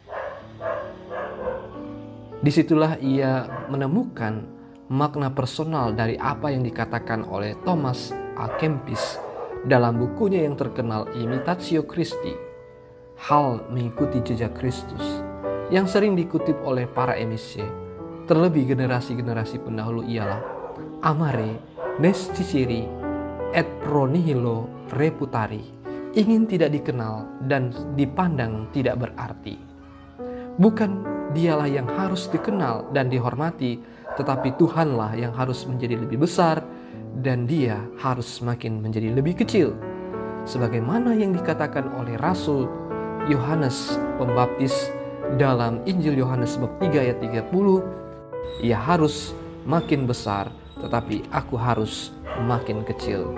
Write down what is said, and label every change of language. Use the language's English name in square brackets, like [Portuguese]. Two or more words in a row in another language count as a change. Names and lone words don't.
[Indonesian] Disitulah ia menemukan makna personal dari apa yang dikatakan oleh Thomas A. Kempis dalam bukunya yang terkenal Imitatio Christi, Hal Mengikuti Jejak Kristus, yang sering dikutip oleh para MSc, terlebih generasi-generasi pendahulu, ialah [Latin] amare nescicere et pro nihilo reputari, [Indonesian] ingin tidak dikenal dan dipandang tidak berarti. Bukan dialah yang harus dikenal dan dihormati, tetapi Tuhanlah yang harus menjadi lebih besar dan dia harus semakin menjadi lebih kecil. Sebagaimana yang dikatakan oleh Rasul Yohanes Pembaptis dalam Injil Yohanes bab 3 ayat 30, ia harus makin besar, tetapi aku harus makin kecil.